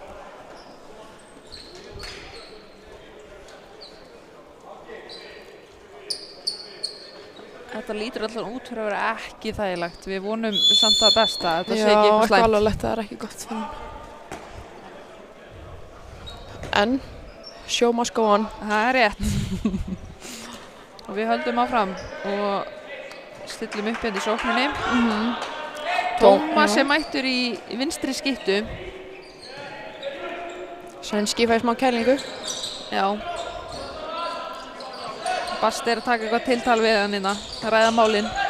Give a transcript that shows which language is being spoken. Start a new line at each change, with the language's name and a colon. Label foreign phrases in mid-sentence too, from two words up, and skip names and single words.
Icelandic: Þetta lítur alltaf út fyrir að vera ekki þægilegt. Við vonum samt það besta. Þetta sé ekki eitthvað Já, slæmt. alvarlegt, það er ekki gott fyrir hann. En,
English: show must go on.
Icelandic: Það er rétt. Og við höldum áfram og stillum upp hérna í sókninni. Tómas er mættur í vinstri skyttu. Sænski fæði smá kælingu. Já. Bast er að taka eitthvað tiltal við hann hérna, að ræða málin.